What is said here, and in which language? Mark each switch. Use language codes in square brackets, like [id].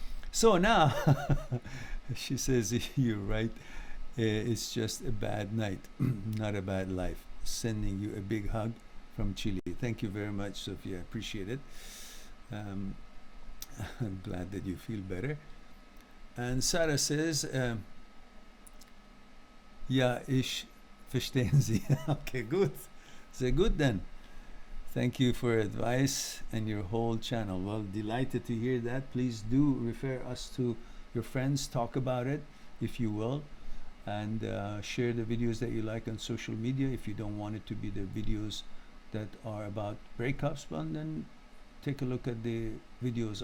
[en] So now she says, you're right. It's just a bad night, not a bad life. Sending you a big hug from Chile. Thank you very much, Sophia. I appreciate it. I'm glad that you feel better. And Sarah says, [de] ja, ich verstehen Sie. [en] Okay, good. Sehr good then. Thank you for advice and your whole channel. Well, delighted to hear that. Please do refer us to your friends. Talk about it, if you will. And share the videos that you like on social media. If you don't want it to be the videos that are about breakups, well, then take a look at the videos.